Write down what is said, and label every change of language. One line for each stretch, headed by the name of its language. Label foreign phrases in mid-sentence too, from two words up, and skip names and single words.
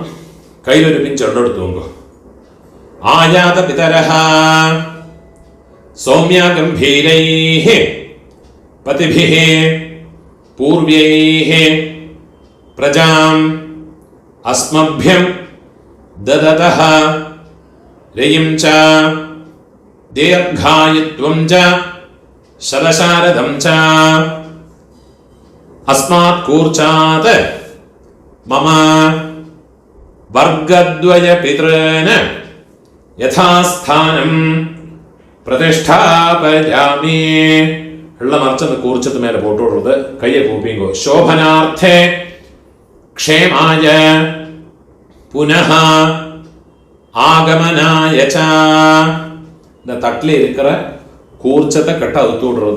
Tamil: கையில் ஒரு பிஞ்சு எடுத்துவங்க.
Sanskrit: आयात पितरः सोम्या गम्भीरैः पथिभिः पूर्व्यैः प्रजाम् अस्मभ्यं ददतः रयिं च दीर्घायुत्वं च शरशारदं च अस्मात् कूर्चात् मम वर्गद्वय पितॄन् यथास्थानं प्रतिष्ठापयामि.
Tamil: எல்லாம் மறைச்சு அந்த கூர்ச்சத்து மேல போட்டு விடுறது. கையை கூப்பிங்கோ.
Sanskrit: शोभनार्थे क्षेमाय पुनः आगमनाय च.
Tamil: இந்த தட்டில் இருக்கிற கூர்ச்சத்தை கட்ட அவுத்து விடுறது.